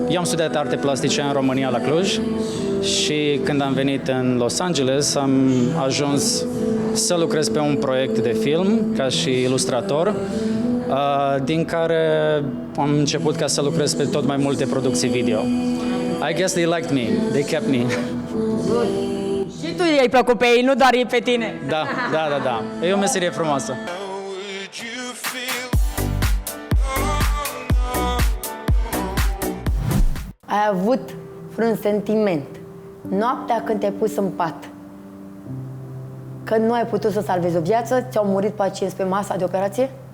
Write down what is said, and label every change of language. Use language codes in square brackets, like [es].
[ro] Eu am studiat arte plastice în România, la Cluj, și când am venit în Los Angeles am ajuns să lucrez pe un proiect de film ca și ilustrator, din care am început ca să lucrez pe tot mai multe producții video. [en] I guess they liked me, they kept me. [ro] Și tu i-ai plăcut pe ei, nu doar ei pe tine. Da. E o meserie frumoasă. Ai avut vreun sentiment noaptea când te-ai pus în pat, că nu ai putut să salvezi o viață, ți-au murit pacienți pe masa de operație?